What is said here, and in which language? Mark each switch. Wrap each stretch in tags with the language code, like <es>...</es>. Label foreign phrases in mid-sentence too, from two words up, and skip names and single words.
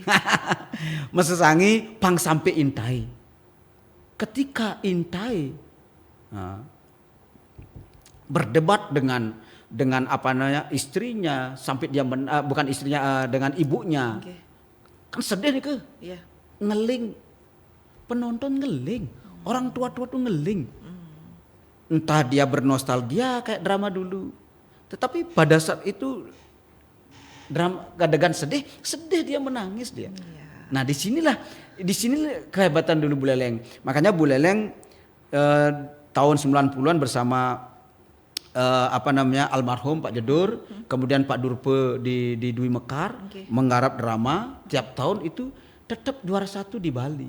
<id>Mesesangi pang Sampai Intai. Ketika Intai berdebat dengan apa namanya istrinya sampai dia bukan istrinya dengan ibunya. Oke. Kan sedih nih ke. Iya. Ngeling. Penonton ngeling. Orang tua-tua tuh ngeling. Entah dia bernostalgia kayak drama dulu. Tetapi pada saat itu drama adegan sedih dia menangis dia. Iya. Nah di sinilah kehebatan dulu Buleleng. Makanya Buleleng tahun 90-an bersama almarhum Pak Jedur, kemudian Pak Durpe di Dwi Mekar, menggarap drama tiap tahun itu tetap juara 1 di Bali.</id>